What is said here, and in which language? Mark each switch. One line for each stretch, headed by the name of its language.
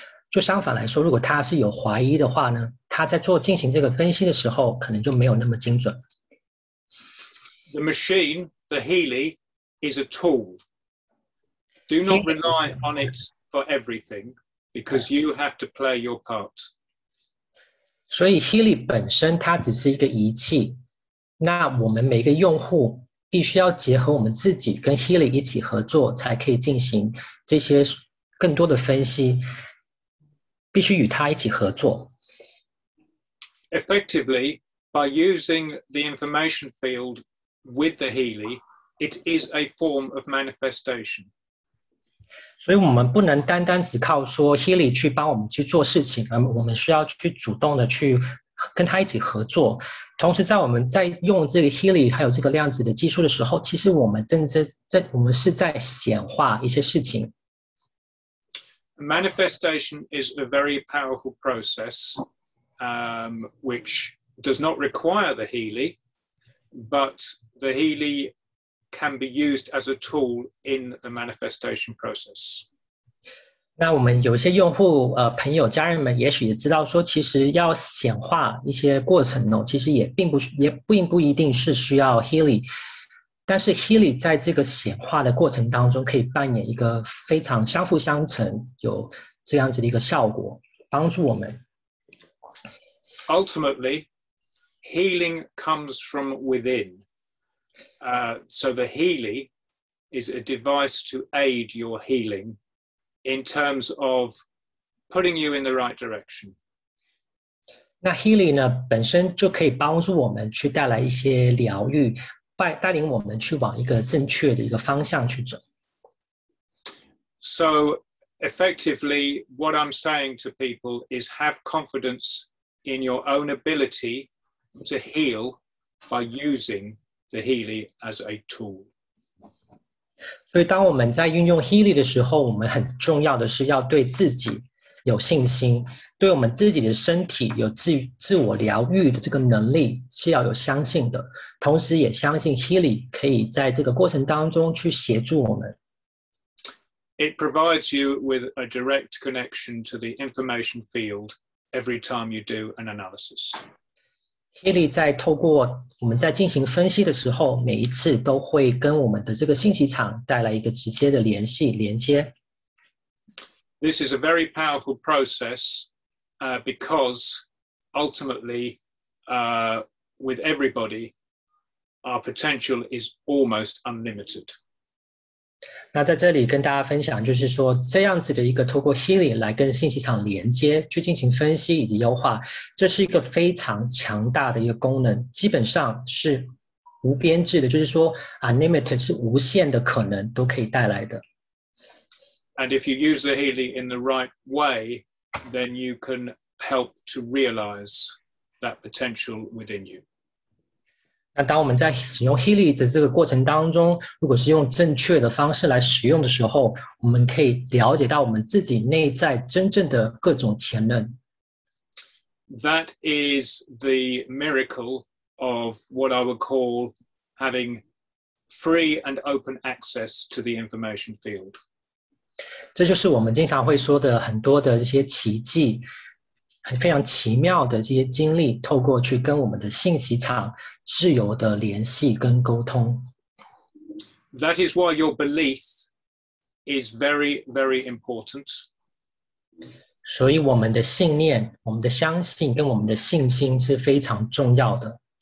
Chinese: 就相反来说，如果他是有怀疑的话呢，他在进行这个分析的时候，可能就没有那么精准。
English: The machine, the Healy, is a tool. Do not rely on it for everything, because you have to play your part.
Chinese: 所以 Healy 本身它只是一个仪器，那我们每个用户必须要结合我们自己跟 Healy 一起合作，才可以进行这些更多的分析。必须与他一起合作。
English: Effectively, by using the information field with the Healy, it is a form of manifestation.
Chinese: 所以我们不能单单只靠说 Healy 去帮我们去做事情，而我们需要去主动的去跟他一起合作。同时，在我们在用这个 Healy 还有这个量子的技术的时候，其实我们我们是在显化一些事情。
English: Manifestation is a very powerful process, which does not require the Healy, but the Healy can be used as a tool in the manifestation process.
Chinese: 那我们有些用户朋友家人们也许也知道说，其实要显化一些过程哦，其实也并不一定是需要 Healy， 但是 Healy 在这个显化的过程当中可以扮演一个非常相辅相成，有这样子的一个效果，帮助我们。
English: Ultimately, healing comes from within. So the Healy is a device to aid your healing in terms of putting you in the right direction.
Chinese: 那 Healy 呢，本身就可以帮助我们去带来一些疗愈，带领我们去往一个正确的一个方向去走。
English: So effectively, what I'm saying to people is have confidence in your own ability to heal by using the Healy as a tool.
Chinese: 所以当我们在运用 Healy 的时候，我们很重要的是要对自己有信心，对我们自己的身体有自我疗愈的这个能力是要有相信的，同时也相信 Healy 可以在这个过程当中去协助我们。
English: It provides you with a direct connection to the information field every time you do an analysis.
Chinese: Healy 在透过我们在进行分析的时候，每一次都会跟我们的这个信息场带来一个直接的连接。
English: This is a very powerful process because ultimately, with everybody, our potential is almost unlimited.
Chinese: 那在这里跟大家分享，就是说这样子的一个透过 Healy 来跟信息场连接，去进行分析以及优化，这是一个非常强大的一个功能，基本上是无边际的，就是说 unlimited 是无限的可能都可以带来的。
English: And if you use the Healy in the right way, then you can help to realize that potential within you.
Chinese: 那当我们在使用 Healy 的这个过程当中，如果是用正确的方式来使用的时候，我们可以了解到我们自己内在真正的各种潜能。
English: That is the miracle of what I would call having free and open access to the information field.
Chinese: 这就是我们经常会说的很多的这些奇迹，非常奇妙的这些经历，透过去跟我们的信息场自由的联系跟沟通。
English: That is why your belief is very, very important.
Chinese: 所以我们的信念、我们的相信跟我们的信心是非常重要的。